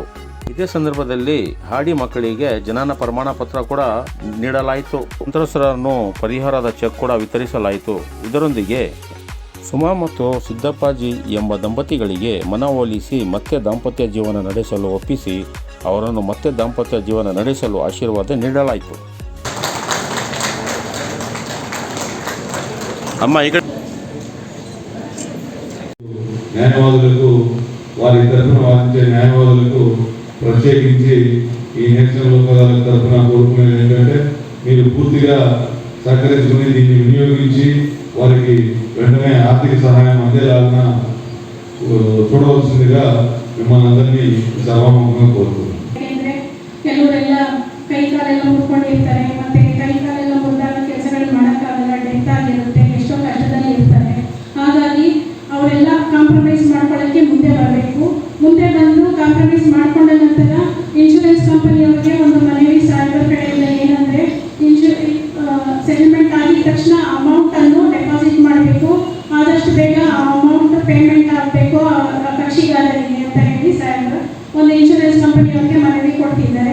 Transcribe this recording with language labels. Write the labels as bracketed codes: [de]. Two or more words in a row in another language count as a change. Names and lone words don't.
[kn] ಇದೇ ಸಂದರ್ಭದಲ್ಲಿ ಹಾಡಿ ಮಕ್ಕಳಿಗೆ ಜನನ ಪ್ರಮಾಣ ಪತ್ರ ಕೂಡ ನೀಡಲಾಯಿತು. ಸಂತ್ರಸ್ತರನ್ನು ಪರಿಹಾರದ ಚೆಕ್ ಕೂಡ ವಿತರಿಸಲಾಯಿತು. ಇದರೊಂದಿಗೆ ಸುಮಾ ಮತ್ತು ಸಿದ್ದಪ್ಪಾಜಿ ಎಂಬ ದಂಪತಿಗಳಿಗೆ ಮನವೊಲಿಸಿ ಮತ್ತೆ ದಾಂಪತ್ಯ ಜೀವನ ನಡೆಸಲು ಒಪ್ಪಿಸಿ ಅವರನ್ನು ಮತ್ತೆ ದಾಂಪತ್ಯ ಜೀವನ ನಡೆಸಲು ಆಶೀರ್ವಾದ ನೀಡಲಾಯಿತು. [te] న్యాయవాదులకు వారి తరఫున వాదించే న్యాయవాదులకు ప్రత్యేకించి ఈ నేషనల్ లోక్ అదాలత్ తరఫున కోరుకునేది ఏంటంటే మీరు పూర్తిగా సహకరించుకుని దీన్ని వినియోగించి వారికి వెంటనే ఆర్థిక సహాయం అందేలాగా చూడవలసిందిగా మిమ్మల్ని అందరినీ సభాముఖంగా కోరుతున్నాను. [kn] ಕೆಲವರೆಲ್ಲ ಕೈ ಕಾಲೆಲ್ಲ ಮುಟ್ಕೊಂಡಿರ್ತಾರೆ, ಮತ್ತೆ ಕೈ ಕಾಲೆಲ್ಲ ಮುರಿದಾಗ ಕೆಲಸಗಳು ಮಾಡೋಕ್ಕಾಗಲ್ಲ, ಡೆತ್ ಆಗಿರುತ್ತೆ, ಎಷ್ಟೋ ಕಷ್ಟದಲ್ಲಿ ಇರ್ತಾರೆ. ಹಾಗಾಗಿ ಅವರೆಲ್ಲ ಕಾಂಪ್ರಮೈಸ್ ಮಾಡ್ಕೊಳ್ಳೋಕ್ಕೆ ಮುಂದೆ ಬರಬೇಕು. ಮುಂದೆ ಬಂದು ಕಾಂಪ್ರಮೈಸ್ ಮಾಡ್ಕೊಂಡ ನಂತರ ಇನ್ಶೂರೆನ್ಸ್ ಕಂಪನಿಯವರಿಗೆ ಒಂದು ಮನವಿ ಸಾಹೇಬರ ಕಡೆಯಿಂದ ಏನಂದರೆ, ಸೆಟಲ್ಮೆಂಟ್ ಆಗಿದ ತಕ್ಷಣ ಅಮೌಂಟನ್ನು ಡೆಪಾಸಿಟ್ ಮಾಡಬೇಕು, ಆದಷ್ಟು ಬೇಗ ಆ [en] amount payment [kn] ಆಗಬೇಕು ಕಕ್ಷಿಗಾರರಿಗೆ ಅಂತ ಹೇಳಿ ಸಾಹೇಬರು ಒಂದು ಇನ್ಶೂರೆನ್ಸ್ ಕಂಪನಿಯವರಿಗೆ ಮನವಿ ಕೊಡ್ತಿದ್ದಾರೆ.